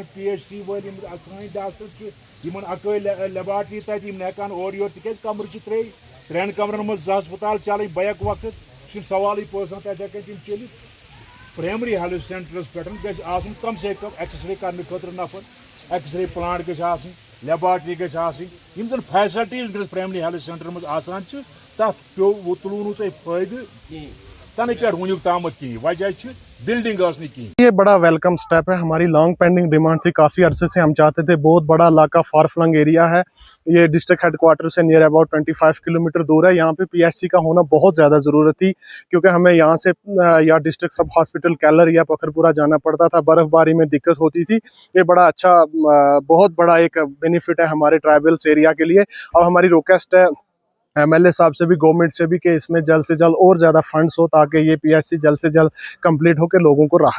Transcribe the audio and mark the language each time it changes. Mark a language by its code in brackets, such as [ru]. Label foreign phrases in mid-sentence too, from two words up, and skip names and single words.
[ks] پی ایچ سی وٲلۍ یِم سٲنۍ ڈاکٹر چھِ یِمن اکٲے لیبارٹری تتہِ یِم نہٕ ہٮ۪کان اورٕ یورٕ تِکیازِ کمرٕ چھِ 3 کمرن منٛز 2 ہسپتال چلٕنۍ بیک وقت چھُنہٕ سوالٕے پٲژھان تتہِ ہٮ۪کن تِم چٔلِتھ [en] primary health centres [ks] پٮ۪ٹھ گژھِ آسُن کم سے کم [en] X-ray [ks] کرنہٕ خٲطرٕ نفر [en] X-ray plant [ks] گژھِ آسٕنۍ لیبارٹری گژھِ آسٕنۍ یِم زن فیسلٹیٖز وٕنکیٚنس [en] primary health centre [ks] منٛز آسان چھِ تتھ پیوٚو تُلوٕ نہٕ تۄہہِ فٲیدٕ تنہٕ پٮ۪ٹھ وُنیُک تامَتھ کِہیٖنۍ وجہ چھُ بلڈنگ ٲس نہٕ کِہیٖنۍ [ur] یہ بڑا [en] welcome step [ur] ہے ہماری [en] long pending demand [ur] تھی کافی عرصے سے ہم چاہتے تھے بہت بڑا علاقہ [en] far flung area [ur] ہے یہ [en] district headquarter [ur] سے نیئر اباؤٹ 25 کلومیٹر دور ہے یہاں پہ پی ایچ سی کا ہونا بہت زیادہ ضرورت تھی کیونکہ ہمیں یہاں سے یا [en] district sub hospital [ur] کیلر یا پکھر پورا جانا پڑتا تھا برف باری میں دقت ہوتی تھی یہ بڑا اچھا بہت بڑا ایک بینیفٹ ہے ہمارے [en] tribals area [ur] کے لیے اور ہماری ریکویسٹ ہے ایم ایل اے صاحب سے بھی گورنمنٹ سے بھی کہ اس میں جلد سے جلد اور زیادہ فنڈس ہو تاکہ یہ پی ایچ سی جلد سے جلد کمپلیٹ ہو کے لوگوں کو راحت